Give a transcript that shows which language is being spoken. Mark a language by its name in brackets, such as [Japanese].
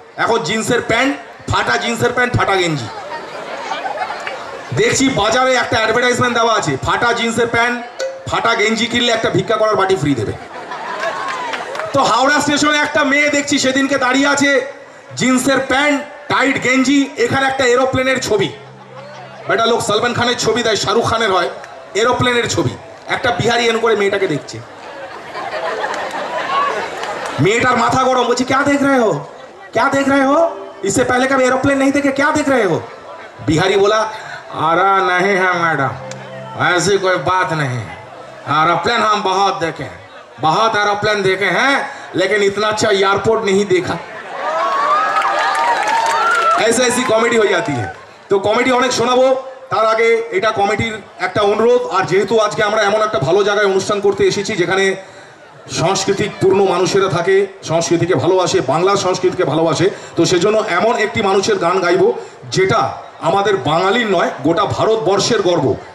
[Bangla] এখন জিন্সের প্যান্ট, ফাটা জিন্সের প্যান্ট, ফাটা গেঞ্জি। দেখছি বাজারে একটা অ্যাডভার্টাইজমেন্ট দেওয়া আছে, ফাটা জিন্সের প্যান্ট, ফাটা গেঞ্জি কিনলে একটা ভিক্ষা করার বাটি ফ্রি দেবে। তো হাওড়া স্টেশনে একটা মেয়ে দেখছি সেদিনকে দাঁড়িয়ে আছে, জিন্সের প্যান্ট, টাইট গেঞ্জি, এখানে একটা এরোপ্লেনের ছবি। বেটা লোক সলমান খানের ছবি দেয়, শাহরুখ খানের হয়, এরোপ্লেনের ছবি। একটা বিহারি এন করে মেয়েটাকে দেখছে। মেয়েটার মাথা গরম, বলছে [Hindi] क्या देख रहे हो, क्या देख रहे हो, इससे पहले कभी एरोप्लेन नहीं देखे, क्या देख रहे हो? बिहारी बोला अरे नहीं है मैडम, ऐसी कोई बात नहीं, एरोप्लेन हम बहुत देखे, बहुत एरोप्लेन देखे हैं, लेकिन इतना अच्छा एयरपोर्ट नहीं देखा। ऐसे ऐसी कॉमेडी हो जाती है। [Bangla] তো কমেডি অনেক শোনাবো, তার আগে এটা কমিটির একটা অনুরোধ। আর যেহেতু আজকে আমরা এমন একটা ভালো জায়গায় অনুষ্ঠান করতে এসেছি যেখানে সাংস্কৃতিক পূর্ণ মানুষেরা থাকে, সংস্কৃতিকে ভালোবাসে, বাংলার সংস্কৃতিকে ভালোবাসে, তো সেজন্য এমন একটি মানুষের গান গাইব যেটা আমাদের বাঙালির নয়, গোটা ভারতবর্ষের গর্ব।